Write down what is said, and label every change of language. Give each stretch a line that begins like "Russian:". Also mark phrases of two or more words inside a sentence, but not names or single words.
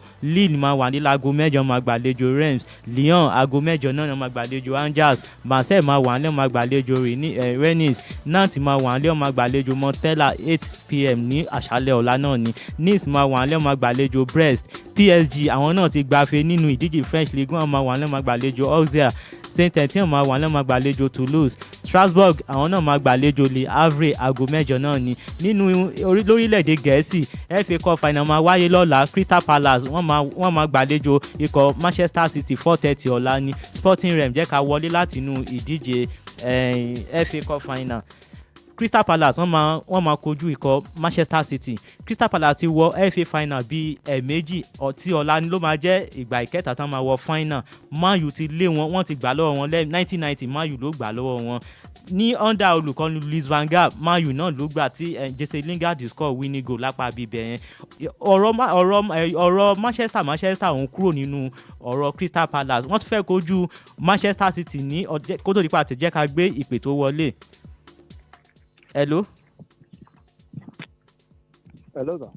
Yoruba: Lille máa wà ní aago 7 máa gbàlejò Reims. Lyon aago 7 náà máa gbàlejò Angers. Marseille máa gbàlejò Rennes. Nantes máa gbàlejò Montpellier 8 p.m. ní àṣálẹ́ ọ̀la náà ní. Nice máa gbàlejò Brest. PSG àwọn náà ti gbafẹ́ nínú ìdíje French Ligue 1 máa gbàlejò Auxerre. Saint-Étienne máa gbàlejò Toulouse. Strasbourg àwọn náà máa gbàlejò Le Havre aago 7 náà ni. Nínú lórílẹ̀‐èdè Gẹ̀ẹ́sì FA Cup final máa wáyé lọ́la. Crystal Palace wọ́n máa gbàlejò ikọ̀ Manchester City 4:30 ọ̀la ni. Sporting Rem jẹ́ ká wọlé látinú ìdíje FA Cup final. Crystal Palace wọ́n máa kojú ikọ̀ Manchester City. Crystal Palace ti wọ FA final bíi ẹ̀ẹ̀mejì tí ọ̀la ni ló máa jẹ́ ìgbà ìkẹta tán máa wọ final. Man U ti lé wọ́n ti gbà lọ́wọ́ wọn 1990 Man U ló gbà lọ́wọ́ wọn. Ní under olùkọ́ni Luis van Gaal Man U náà ló gbà tí Jesse Lingard
English: score winning goal
Yoruba: lápá bíbẹ̀ yẹn. ọ̀rọ̀ Manchester òun kúrò nínú ọ̀rọ̀ Crystal Palace. Wọ́n tún fẹ́ kojú Manchester City ní kó tó di pa àtẹ̀jẹ́ ká gbé ìpè tó wọlé.
English: Hello. Hello sir.